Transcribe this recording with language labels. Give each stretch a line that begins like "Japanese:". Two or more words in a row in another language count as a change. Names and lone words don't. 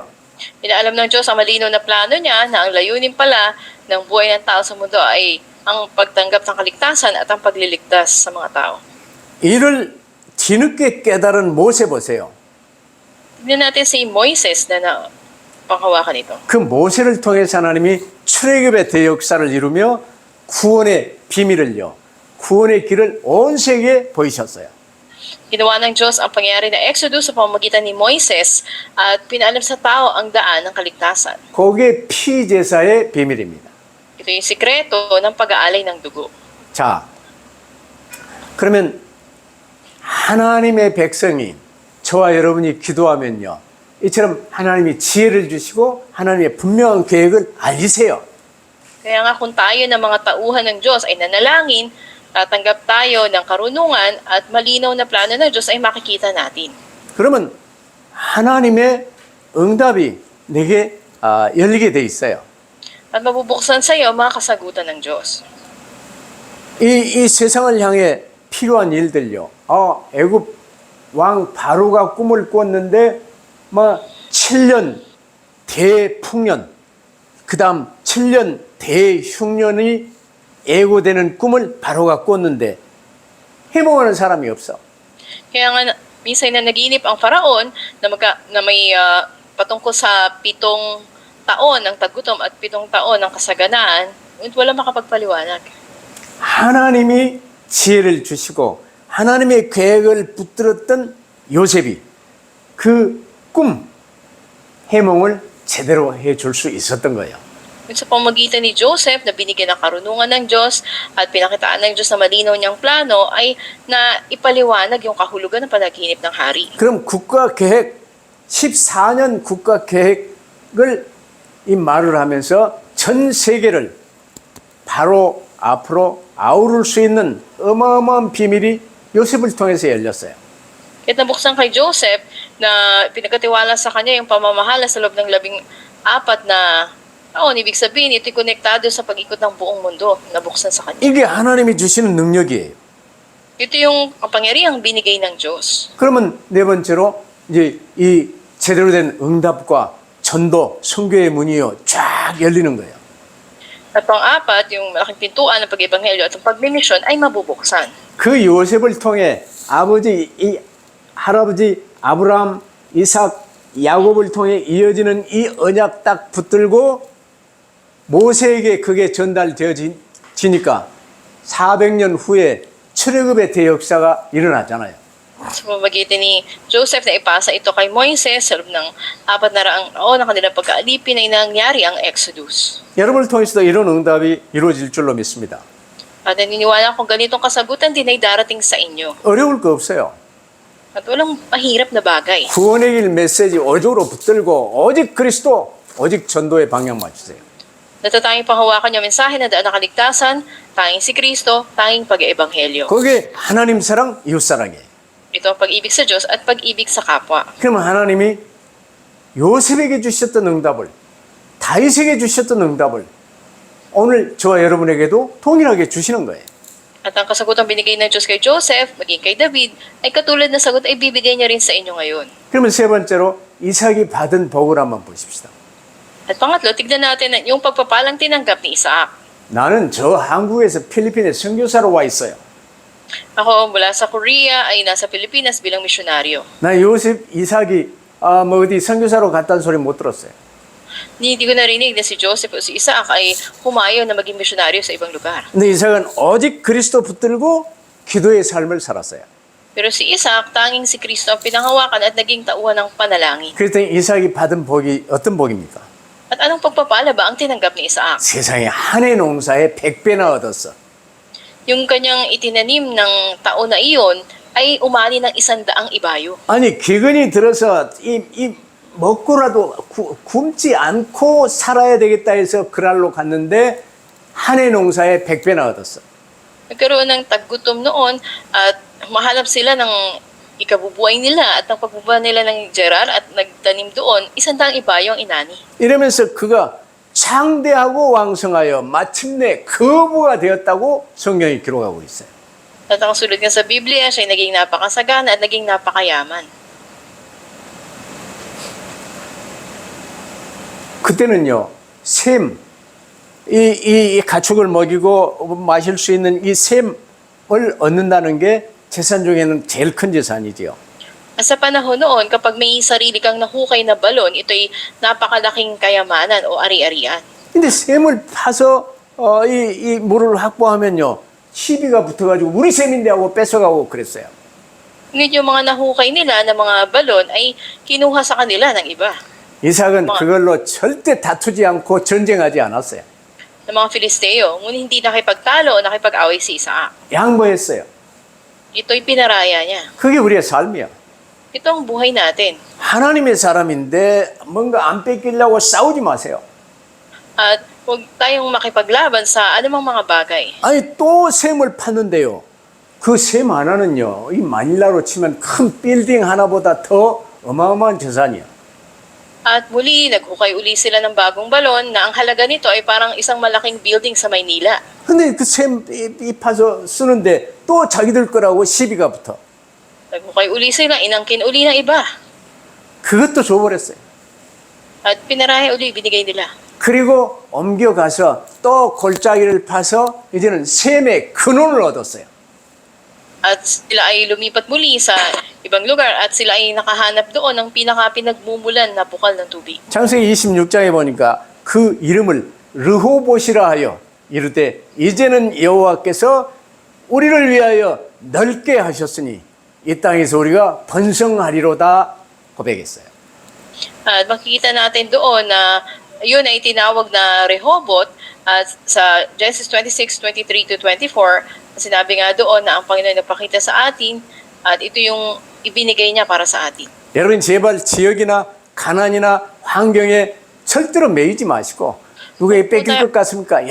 Filipino: Inaalam ng Diyos ang malinaw na plano niya na ang layunin pala ng buhay ng tao sa mundo ay ang pagtanggap ng kaligtasan at ang pagliligtas sa mga tao.
Korean: 이를 뒤늦게 깨달은 모세 보세요.
Filipino: Tignan natin si Moises na panghawakan ito.
Korean: 그 모세를 통해서 하나님이 출애굽의 대역사를 이루며 구원의 비밀을요. 구원의 길을 온 세계에 보이셨어요.
Filipino: Ginawa ng Diyos ang pangyayari na Exodus sa pamamagitan ni Moises at pinaalam sa tao ang daan ng kaligtasan.
Korean: 그게 피제사의 비밀입니다.
Filipino: Ito yung sikreto ng pag-aalay ng dugo.
Korean: 자, 그러면 하나님의 백성이 저와 여러분이 기도하면요. 이처럼 하나님이 지혜를 주시고 하나님의 분명한 계획을 알리세요.
Filipino: Kaya nga kung tayo ng mga tauhan ng Diyos ay nanalangin, tatanggap tayo ng karunungan at malinaw na plano ng Diyos ay makikita natin.
Korean: 그러면 하나님의 응답이 내게 열리게 돼 있어요.
Filipino: At mabubuksan sa iyo mga kasagutan ng Diyos.
Korean: 이 세상을 향해 필요한 일들요. 애굽 왕 바로가 꿈을 꿨는데 7년 대풍년, 그다음 7년 대흉년이 예고되는 꿈을 바로가 꿨는데 해몽하는 사람이 없어.
Filipino: Kaya nga minsan na naginip ang Faraon na may patungkol sa 7 taon ng tagutom at 7 taon ng kasaganaan, ngunit wala makapagpaliwanag.
Korean: 하나님이 지혜를 주시고 하나님의 계획을 붙들었던 요셉이 그 꿈, 해몽을 제대로 해줄 수 있었던 거예요.
Filipino: Sa pamagitan ni Joseph na binigyan ng karunungan ng Diyos at pinakitaan ng Diyos na malinaw niyang plano ay na ipaliwanag yung kahulugan ng panaginip ng hari.
Korean: 그럼 국가계획, 14년 국가계획을 이 말을 하면서 전 세계를 바로 앞으로 아우를 수 있는 어마어마한 비밀이 요셉을 통해서 열렸어요.
Filipino: Kahit nabuksan kay Joseph na pinagkatiwala sa kanya yung pamamahala sa loob ng 14 na taon, ibig sabihin ito'y konektado sa pag-ikot ng buong mundo, nabuksan sa kanya.
Korean: 이게 하나님이 주시는 능력이에요.
Filipino: Ito yung kapangyarihang binigay ng Diyos.
Korean: 그러면 네 번째로 이제 이 제대로 된 응답과 전도, 선교의 문이요 쫙 열리는 거예요.
Filipino: At pang-apat, yung malaking pintuan ng pag-ebanghelyo at ang pagmimisyon ay mabubuksan.
Korean: 그 요셉을 통해 할아버지 아브라함, 이삭, 야곱을 통해 이어지는 이 언약 딱 붙들고 모세에게 그게 전달되어지니까 400년 후에 출애굽의 대역사가 일어났잖아요.
Filipino: Sa pamagitan ni Joseph na ipasa ito kay Moises sa loob ng 400 taon ng kanilang pagkaalipin ay nangyari ang Exodus.
Korean: 여러분을 통해서도 이런 응답이 이루어질 줄로 믿습니다.
Filipino: At naniniwala kung ganitong kasagutan din ay darating sa inyo.
Korean: 어려울 거 없어요.
Filipino: At walang mahirap na bagay.
Korean: 구원의 길 메시지 오직으로 붙들고 오직 그리스도, 오직 전도의 방향 맞추세요.
Filipino: Natatanging panghawakan yung mensahe na daan ng kaligtasan, tanging si Kristo, tanging pag-eebanghelyo.
Korean: 그게 하나님 사랑, 이웃 사랑이에요.
Filipino: Ito ang pag-ibig sa Diyos at pag-ibig sa kapwa.
Korean: 그러면 하나님이 요셉에게 주셨던 응답을, 다윗에게 주셨던 응답을 오늘 저와 여러분에게도 동일하게 주시는 거예요.
Filipino: At ang kasagutang binigay ng Diyos kay Joseph, maging kay David, ay katulad na sagot ay bibigay niya rin sa inyo ngayon.
Korean: 그러면 세 번째로 이삭이 받은 복을 한번 보십시다.
Filipino: At pangatlo, tignan natin yung pagpapalang tinanggap ni Isaac.
Korean: 나는 저 한국에서 필리핀에 선교사로 와 있어요.
Filipino: Ako mula sa Korea ay nasa Pilipinas bilang misyonaryo.
Korean: 나 요셉, 이삭이 어디 선교사로 갔다는 소리 못 들었어요.
Filipino: Hindi ko narinig na si Joseph o si Isaac ay humayo na maging misyonaryo sa ibang lugar.
Korean: 근데 이삭은 오직 그리스도 붙들고 기도의 삶을 살았어요.
Filipino: Pero si Isaac, tanging si Kristo ang pinanghawakan at naging tauhan ng panalangin.
Korean: 그랬더니 이삭이 받은 복이 어떤 복입니까?
Filipino: At anong pagpapala ba ang tinanggap ni Isaac?
Korean: 세상에 한 해 농사에 100배나 얻었어.
Filipino: Yung kanyang itinanim ng taon na iyon ay umani ng 100 ibayo.
Korean: 아니 기근이 들어서 이 먹고라도 굶지 않고 살아야 되겠다 해서 그랄로 갔는데 한 해 농사에 100배나 얻었어.
Filipino: Nagkaroon ng taggutom noon at mahanap sila ng ikabubuhay nila at ng pagbubuhay nila ng Gerar at nagtanim doon, 100 ibayo ang inani.
Korean: 이러면서 그가 창대하고 왕성하여 마침내 거부가 되었다고 성경이 기록하고 있어요.
Filipino: At ang sunod nga sa Biblia, siya ay naging napakasagana at naging napakayaman.
Korean: 그때는요, 샘, 이 가축을 먹이고 마실 수 있는 이 샘을 얻는다는 게 재산 중에는 제일 큰 재산이지요.
Filipino: At sa panahon noon, kapag may sarili kang nahukay na balon, ito'y napakalaking kayamanan o ari-arian.
Korean: 근데 샘을 파서 이 물을 확보하면요, 시비가 붙어가지고 우리 샘인데 하고 뺏어가고 그랬어요.
Filipino: Ngunit yung mga nahukay nila na mga balon ay kinuha sa kanila ng iba.
Korean: 이삭은 그걸로 절대 다투지 않고 전쟁하지 않았어요.
Filipino: Ng mga Filisteo, ngunit hindi nakipagtalo o nakipag-away si Isaac.
Korean: 양보했어요.
Filipino: Ito'y pinaraya niya.
Korean: 그게 우리의 삶이야.
Filipino: Ito ang buhay natin.
Korean: 하나님의 사람인데 뭔가 안 뺏기려고 싸우지 마세요.
Filipino: At huwag tayong makipaglaban sa anumang mga bagay.
Korean: 아니 또 샘을 팠는데요. 그 샘 하나는요. 이 마닐라로 치면 큰 빌딩 하나보다 더 어마어마한 재산이야.
Filipino: At muli, naghukay uli sila ng bagong balon na ang halaga nito ay parang isang malaking building sa Maynila.
Korean: 근데 그 샘 이 파서 쓰는데 또 자기들 거라고 시비가 붙어.
Filipino: Naghukay uli sila, inangkin uli ng iba.
Korean: 그것도 줘버렸어요.
Filipino: At pinaraya uli, binigay nila.
Korean: 그리고 옮겨가서 또 골짜기를 파서 이제는 샘의 근원을 얻었어요.
Filipino: At sila ay lumipat muli sa ibang lugar at sila ay nakahanap doon ng pinaka-pinagmumulan na bukal ng tubig.
Korean: 창세기 26장에 보니까 그 이름을 르호봇이라 하여 이르되 이제는 여호와께서 우리를 위하여 넓게 하셨으니 이 땅에서 우리가 번성하리로다 고백했어요.
Filipino: At makikita natin doon na yun ay tinawag na Rehoboth at sa Genesis 26:23-24, sinabi nga doon na ang Panginoon nagpakita sa atin at ito yung ibinigay niya para sa atin.
Korean: 여러분 제발 지역이나 가난이나 환경에 절대로 매이지 마시고 누구에게 뺏길 것 같습니까?